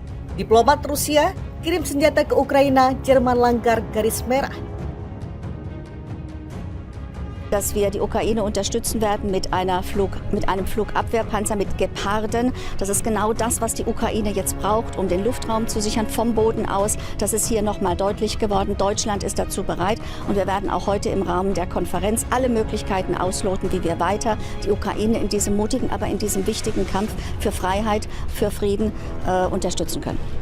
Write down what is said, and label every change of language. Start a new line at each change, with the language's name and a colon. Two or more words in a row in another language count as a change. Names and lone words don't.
Indonesian: Diplomat Rusia kirim senjata ke Ukraina, Jerman langgar garis merah.
German: Dass wir die Ukraine unterstützen werden mit einem Flugabwehrpanzer mit Geparden. Das ist genau das, was die Ukraine jetzt braucht, um den Luftraum zu sichern vom Boden aus. Das ist hier nochmal deutlich geworden. Deutschland ist dazu bereit und wir werden auch heute im Rahmen der Konferenz alle Möglichkeiten ausloten, wie wir weiter die Ukraine in diesem mutigen, aber in diesem wichtigen Kampf für Freiheit, für Frieden unterstützen können.